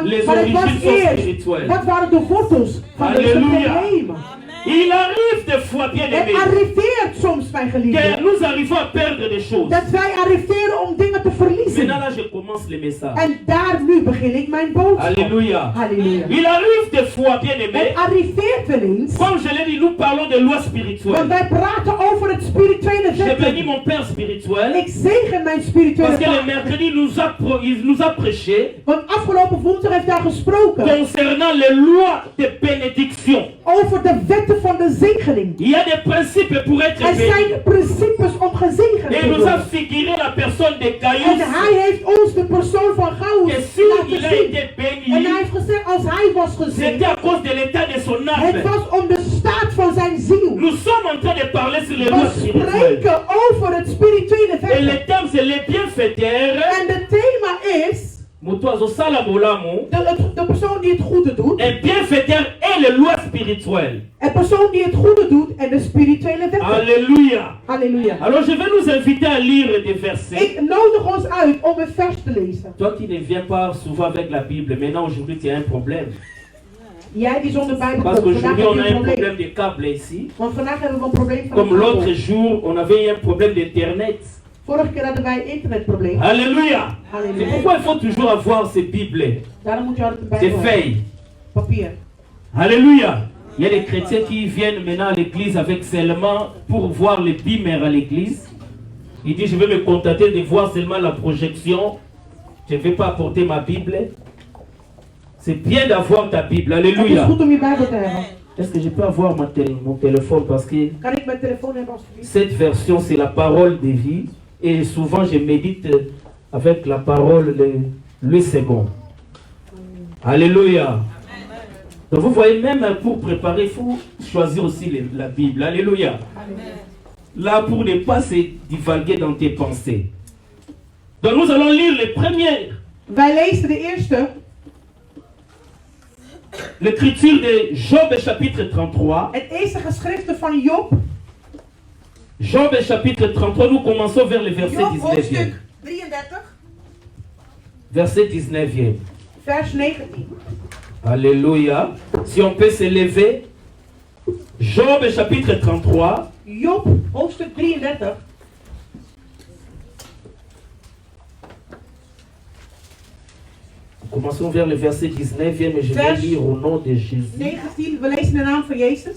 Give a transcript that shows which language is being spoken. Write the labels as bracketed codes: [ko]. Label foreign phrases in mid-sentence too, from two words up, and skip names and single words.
[fr] Les [nl] maar het was [fr] origines sont [nl] eerst, [fr] spirituelles. [nl] wat waren de wortels van deze Halleluja. problemen? [fr] Il arrive des fois, bien [nl] Het [fr] aimé, [nl] arriveert soms, mijn [fr] que [nl] geliefde, [fr] nous arrivons à perdre des choses. [nl] dat wij arriveren om dingen te [fr] Maintenant [nl] verliezen. [fr] là, je commence le message. [nl] En daar nu begin ik mijn boodschap. [fr] Alléluia. [nl] Halleluja. [fr] Il arrive des fois, bien aimé, [nl] Het arriveert wel eens, [fr] comme je l'ai dit, nous parlons de loi [nl] want [fr] spirituelle. [nl] wij praten over het spirituele [fr] J'ai béni [nl] wetten. [fr] mon Père spirituel [nl] Ik zegen mijn spirituele [fr] parce que le [nl] vader. [fr] mercredi il nous a prêché [nl] Want afgelopen woensdag heeft hij gesproken [fr] concernant les lois de bénédiction. [nl] over de wetten van de zegening. [fr] Il y a des principes pour être [nl] Er [fr] béni. [nl] zijn principes om gezegend [fr] Et [nl] te [fr] il nous a [nl] worden. [fr] figuré la personne de [nl] En [fr] Gaius. [nl] hij Hij heeft ons de persoon van Gaius [fr] que s'il [nl] laten [fr] a [nl] zien. [fr] été [nl] En [fr] béni, [nl] hij heeft gezegd, als hij was [fr] c'était [nl] gezien, [fr] à cause de l'état de son [nl] het [fr] âme. [nl] was om de staat van zijn ziel. [fr] Nous sommes en train de parler sur les lois [nl] We [fr] spirituelles. [nl] spreken over het spirituele [fr] Et [nl] verder. [fr] le thème, c'est les bienfaiteurs. [nl] En het thema is, [ln] Moto azosala bolamu. [nl] de persoon die het goede doet. [fr] Un bienfaiteur et les lois spirituelles. [nl] Een persoon die het goede doet en de spirituele verder. [fr] Alléluia. [nl] Halleluja. [fr] Alors je vais nous inviter à lire des versets. [nl] Ik nodig ons uit om een vers te lezen. [fr] Toi qui ne viens pas souvent avec la Bible, maintenant aujourd'hui tu as un problème. [nl] Jij die zonder Bijbel [fr] Parce [nl] komt, vandaag [fr] qu'aujourd'hui [nl] heb [fr] on [nl] je [fr] a [nl] een [fr] un [nl] probleem. [fr] problème de câble ici. [nl] Want vandaag hebben we een probleem van [fr] Comme [nl] de [fr] l'autre [nl] kabel. [fr] jour, on avait eu un problème d'internet. [nl] Vorige keer hadden wij een internetprobleem. [fr] Alléluia. C'est [nl] Halleluja. [fr] pourquoi il faut toujours avoir ces Bibles, [nl] Daarom moet je altijd een [fr] ces [nl] Bijbel hebben. [fr] feuilles. [nl] Papier. [fr] Alléluia. Il y a des chrétiens qui viennent maintenant à l'église avec seulement pour voir les bimères à l'église. Il dit, je vais me contenter de voir seulement la projection. Je ne vais pas apporter ma Bible. C'est bien d'avoir ta Bible. [nl] Het is [fr] Alléluia. [nl] goed om je Bijbel te hebben. [fr] Est-ce que je peux avoir mon téléphone parce que [nl] Kan ik mijn telefoon hebben alsjeblieft? [fr] cette version, c'est la parole de vie. Et souvent, je médite avec la parole le second. Alléluia. Donc vous voyez, même pour préparer, il faut choisir aussi la Bible. Alléluia. Là, pour ne pas se divaguer dans tes pensées. Donc nous allons lire les premières. [nl] Wij lezen de eerste. [fr] L'écriture de Job chapitre 33. [nl] Het eerste geschrifte van Job. [fr] Job chapitre 33, nous commençons vers le verset [nl] Job [fr] 19e. [nl] hoofdstuk 33. [fr] Verset 19e. [nl] Vers 19. [fr] Alléluia. Si on peut se lever. Job chapitre 33. [nl] Job hoofdstuk 33. [fr] Commençons vers le verset 19e et je vais [nl] Vers [fr] lire au nom de Jésus. [nl] 19. We lezen de naam van Jezus.